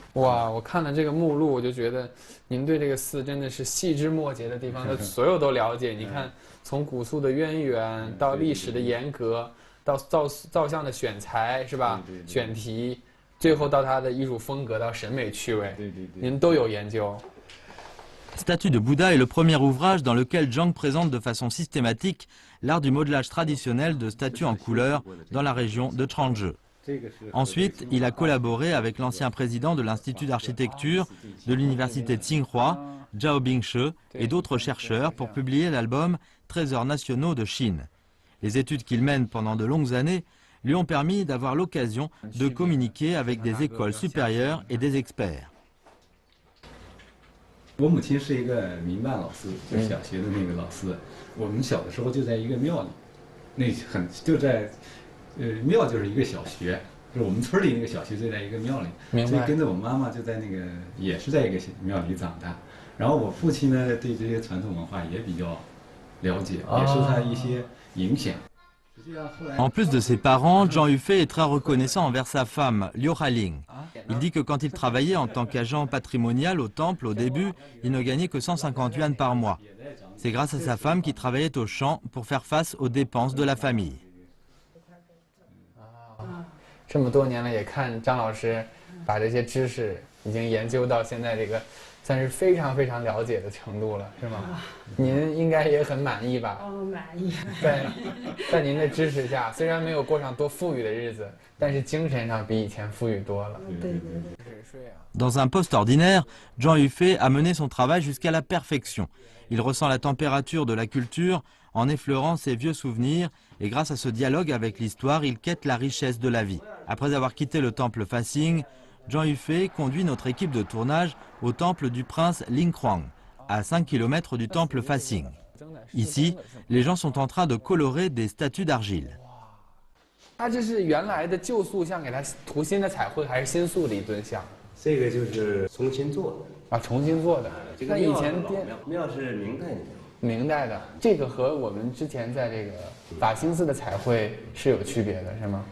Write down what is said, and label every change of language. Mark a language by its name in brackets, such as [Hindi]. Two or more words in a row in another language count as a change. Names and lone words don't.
[Chinese] 哇，我看了这个目录，我就觉得您对这个寺真的是细枝末节的地方，所有都了解。你看，从古塑的渊源到历史的沿革，到造像的选材是吧？对，选题，最后到它的艺术风格到审美趣味，对，您都有研究。 [French] Statue de Bouddha est le premier ouvrage dans lequel Zhang présente de façon systématique l'art du modelage traditionnel de statues en couleur dans la région de Changzhou. Ensuite, il a collaboré avec l'ancien président de l'Institut d'architecture de l'université Tsinghua, Zhao Bingshi, et d'autres chercheurs pour publier l'album Trésors nationaux de Chine. Les études qu'il mène pendant de longues années lui ont permis d'avoir l'occasion de communiquer avec des écoles supérieures et des experts. [Chinese] 我母亲是一个民办老师，就是小学的那个老师。我们小的时候就在一个庙里，就在庙就是一个小学，就是我们村里那个小学就在一个庙里，所以跟着我妈妈就在那个也是在一个庙里长大。然后我父亲呢对这些传统文化也比较了解，也受他一些影响。 [French] En plus de ses parents, Zhang Yufei est très reconnaissant envers sa femme, Liu Haling. Il dit que quand il travaillait en tant qu'agent patrimonial au temple au début, il ne gagnait que 150 yuan par mois. C'est grâce à sa femme qui travaillait au champ pour faire face aux dépenses de la famille. [Chinese] 这么多年了，也看张老师把这些知识已经研究到现在这个算是非常非常了解的程度了，是吗？您应该也很满意吧？满意。在您的支持下，虽然没有过上多富裕的日子，但是精神上比以前富裕多了。对。 [French] Dans un poste ordinaire, Zhang Yufei a mené son travail jusqu'à la perfection. Il ressent la température de la culture en effleurant ses vieux souvenirs et grâce à ce dialogue avec l'histoire, il quête la richesse de la vie. Après avoir quitté le temple Fasing, Zhang Yufei conduit notre équipe de tournage au temple du prince Linghuang, à 5 km du temple Fasing. Ici, les gens sont en train de colorer des statues d'argile. [Chinese] 它这是原来的旧塑像给它涂新的彩绘，还是新塑的一尊像？这个就是重新做的啊，重新做的。那以前庙是明代的。明代的，这个和我们之前在这个法兴寺的彩绘是有区别的，是吗？